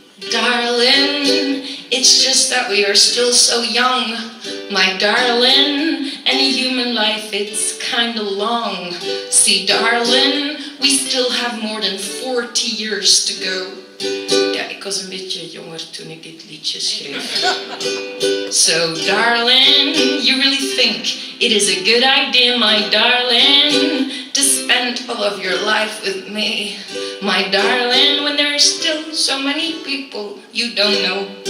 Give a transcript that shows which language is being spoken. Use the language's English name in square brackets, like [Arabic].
[English] Darling, it's just that we are still so young, my darling, and a human life, it's kinda long. See, darling, we still have more than 40 years to go. [Dutch] Ja, ik was een beetje jonger toen ik dit liedje schreef. [English] So, darling, you really think it is a good idea, my darling, to spend all of your life with me, my darling, when there are still so many people you don't know.